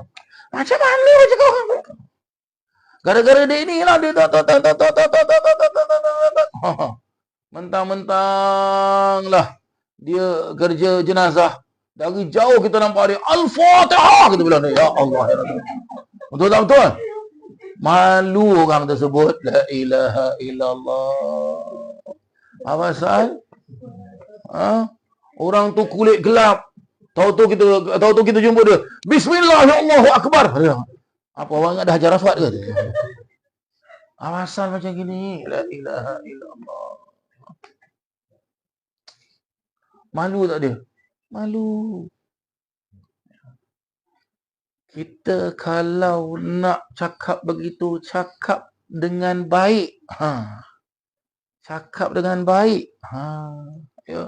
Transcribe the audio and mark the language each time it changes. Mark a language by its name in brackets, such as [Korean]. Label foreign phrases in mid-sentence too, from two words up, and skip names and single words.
[Malay] Macam mana dia cakap orang? Gara-gara dek ni lah dia mentang-mentang lah dia kerja jenazah. Dari jauh kita nampak dia, Al-Fatihah, kita bilang dia, [Arabic] يا الله. [Malay] Betul tak betul? Malu orang tersebut. [Arabic] لا إله إلا الله. [Malay] Apa pasal? Orang tu kulit gelap. Tahu-tahu kita jumpa dia. Bismillah, [Arabic] يا الله أكبر. [Malay] Apa orang ada hajar aswad ke? Apa pasal macam gini? [Arabic] لا إله إلا الله. [Malay] Malu tak dia? Malu. Kita kalau nak cakap begitu, cakap dengan baik. Cakap dengan baik. Ya.